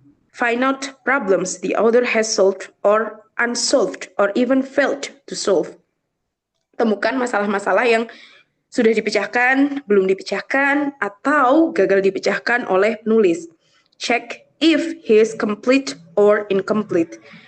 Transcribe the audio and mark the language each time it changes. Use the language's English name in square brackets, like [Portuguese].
[English] Find out problems the author has solved or unsolved or even failed to solve. [Indonesian] Temukan masalah-masalah yang sudah dipecahkan, belum dipecahkan, atau gagal dipecahkan oleh penulis. [English] Check if he is complete or incomplete.